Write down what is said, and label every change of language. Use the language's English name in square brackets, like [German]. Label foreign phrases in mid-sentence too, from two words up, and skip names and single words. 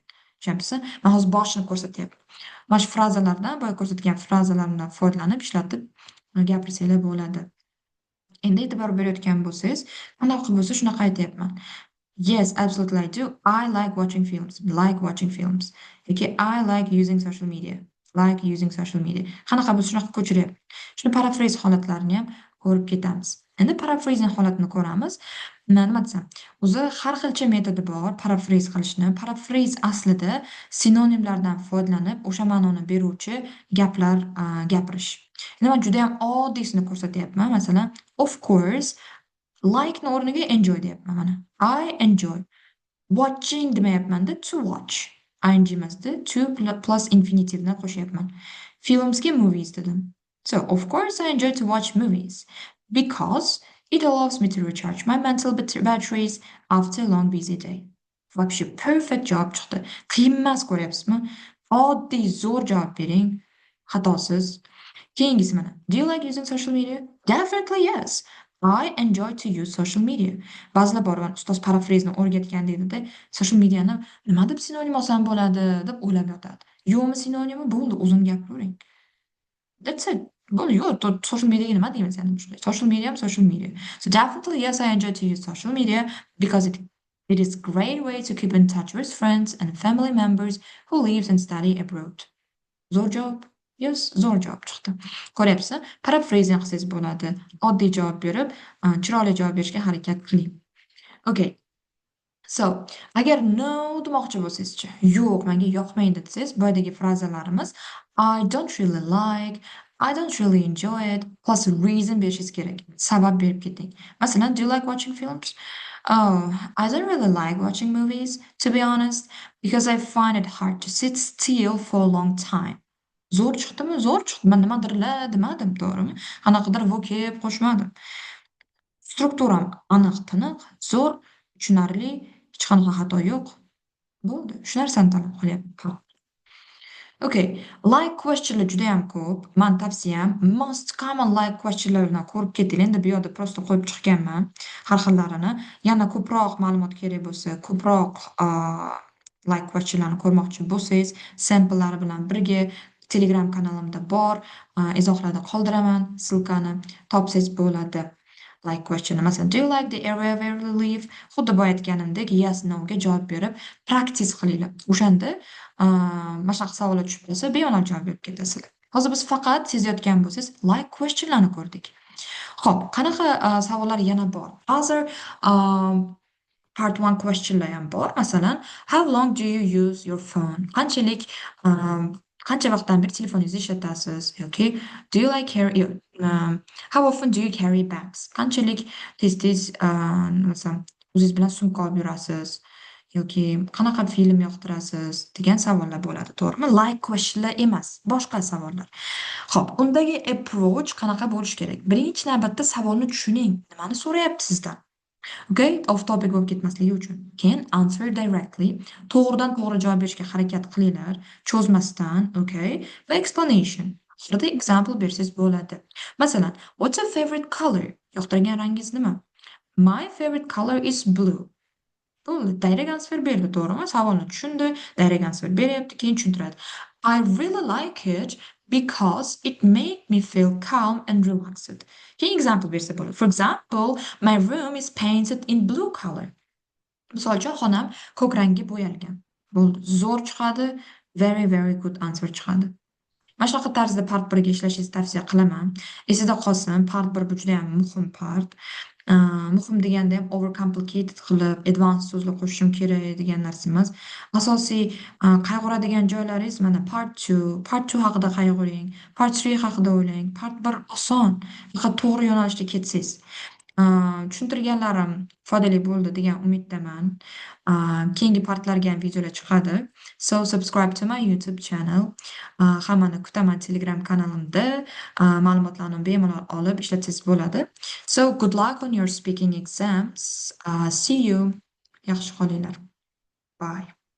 [Uzbek] Tushunyapsizmi? Men hozir boshini ko'rsatyapman. Mana shu frazalardan, boya ko'rsatgan frazalardan foydalanib ishlatib gapirsanglar bo'ladi. Endi e'tibor berayotgan bo'lsangiz, qanday qilib bo'lsa shunaqa aytyapman. [English] Yes, absolutely I do. I like watching films. Like watching films. Okay, I like using social media. Like using social media. [Uzbek] Qanaqa bo'lsa shunaqa ko'chiryapti. Shuni paraphrase holatlarini ham ko'rib ketamiz. Endi paraphrasing holatini ko'ramiz. Nima desam, o'zi har xilcha metodi bor paraphrase qilishni. Paraphrase aslida sinonimlardan foydalanib o'sha ma'noni beruvchi gaplar gapirish. Endi men juda ham oddiysini ko'rsatyapman. Masalan, [English] of course, [Uzbek] like ni o'rniga enjoy deyapman mana. [English] I enjoy. [Uzbek] Watching demayapmanda, [English] to watch. [Uzbek] ing emasda, [English] to plus [Uzbek] infinitivni qo'shyapman. Filmsga movies dedim. [English] So, of course, I enjoy to watch movies because it allows me to recharge my mental batteries after a long busy day. [Uzbek] Вообще perfect javob chiqdi. Qiyin emas, ko'ryapsizmi? Oddiy, zo'r javob bering. Xatosiz. Keyingisi mana. [English] Do you like using social media? Definitely yes. I enjoy to use social media. [Uzbek] Ba'zilar bor, ustoz parafrazni o'rgatgan deydida, [English] social mediani [Uzbek] nima deb sinonim olsam bo'ladi deb o'ylab yotadi. Yo'qmi sinonimi? Bo'ldi, o'zim gapiravering. [English] That's it. [Uzbek] Bo'ldi, yo'q, [English] social mediaga [Uzbek] nima deymiz endi shunday. [English] Social media ham social media. So definitely yes, I enjoy to use social media because it is great way to keep in touch with friends and family members who lives and study abroad. [Uzbek] Zo'r javob. Yes, zo'r javob chiqdi. Ko'ryapsiz, paraphrasing qilsangiz bo'ladi. Oddiy javob berib, chiroyli javob berishga harakat qiling. Okay. So, agar no demoqchi bo'lsangiz-chi, yo'q, menga yoqmaydi desangiz, boyadagi frazalarimiz [English] I don't really like, I don't really enjoy it, plus reason [Uzbek] berishingiz kerak. Sabab berib keting. Masalan, [English] do you like watching films? Oh, I don't really like watching movies, to be honest, because I find it hard to sit still for a long time. [Uzbek] Zo'r chiqdimi? Zo'r chiqdi. Men nimadir demadim, to'g'rimi? Qanaqadir vocab qo'shmadim. Strukturam aniq, tiniq, zo'r, tushunarli, hech qanaqa xato yo'q. Bo'ldi. Shu narsani talab qilyapman. Okay, [English] like questionlar [Uzbek] juda ham ko'p. Men tavsiyam [English] most common like questionlarni [Uzbek] ko'rib keting. Endi bu yerda prosta qo'yib chiqqanman har xillarini. Yana ko'proq ma'lumot kerak bo'lsa, ko'proq [English] like questionlarni [Uzbek] ko'rmoqchi bo'lsangiz, samplelari bilan birga Telegram kanalimda bor, izohlarda qoldiraman, silkani topsangiz bo'ladi. [English] Like question. Masalan, do you like the area where you live? [Uzbek] Xuddi boya aytganimdek, [English] yes, no [Uzbek] ga javob berib, practice qilinglar. O'shanda mana shunaqa savollar tushib qolsa, bemalol javob berib ketasizlar. Hozir biz faqat sezayotgan bo'lsangiz, [English] like questionlarni [Uzbek] ko'rdik. Xo'p, qanaqa savollar yana bor? Hozir [English] part 1 questionlar [Uzbek] ham bor. Masalan, [English] how long do you use your phone? [Uzbek] Qancha vaqtdan beri telefoningizni ishlatasiz yoki [English] do you like how often do you carry bags? [Uzbek] Qanchalik tez-tez nima desam, o'zingiz bilan sumka olib yurasiz yoki qanaqa film yoqtirasiz degan savollar bo'ladi, to'g'rimi? [English] Like questionlar [Uzbek] emas, boshqa savollar. Xo'p, undagi approach qanaqa bo'lishi kerak? Birinchi navbatda savolni tushuning, nimani so'rayapti sizdan. Okay, [English] off topic [Uzbek] bo'lib ketmasligi uchun. [English] Keyin answer directly, [Uzbek] to'g'ridan to'g'ri javob berishga harakat qilinglar, cho'zmasdan, okay? Va explanation. Oxirida example bersangiz bo'ladi. Masalan, [English] what's your favorite color? [Uzbek] Yoqtirgan rangingiz nima? [English] My favorite color is blue. [Uzbek] Bo'ldi, [English] direct answer [Uzbek] berdi, to'g'rimi? Savolni tushundi, [English] direct answer [Uzbek] beryapti, keyin tushuntiradi. [English] I really like it because it make me feel calm and relaxed. [Uzbek] Keyin example bersa bo'ladi. [English] For example, my room is painted in blue color. [Uzbek] Misol uchun, xonam ko'k rangga bo'yalgan. Bo'ldi, zo'r chiqadi, [English] very very good answer chiqadi. [Uzbek] Mana shunaqa tarzda part 1 ga ishlashingizni tavsiya qilaman. Esingizda qolsin, part 1 bu juda ham muhim part. Muhim deganda ham overcomplicated qilib, advanced so'zlar qo'shishim kerak degan narsa emas. Asosiy qayg'uradigan joylaringiz mana part 2 haqida qayg'uring, part 3 haqida o'ylang, part 1 oson, faqat to'g'ri yo'nalishda ketsangiz. Tushuntirganlarim foydali bo'ldi degan umiddaman. Keyingi partlarga ham videolar chiqadi. [English] So subscribe to my YouTube channel. [Uzbek] Hammani kutaman Telegram kanalimda. Ma'lumotlarni bemalol olib ishlatsangiz bo'ladi. [English] So good luck on your speaking exams. See you. [Uzbek] Yaxshi qolinglar. Bye.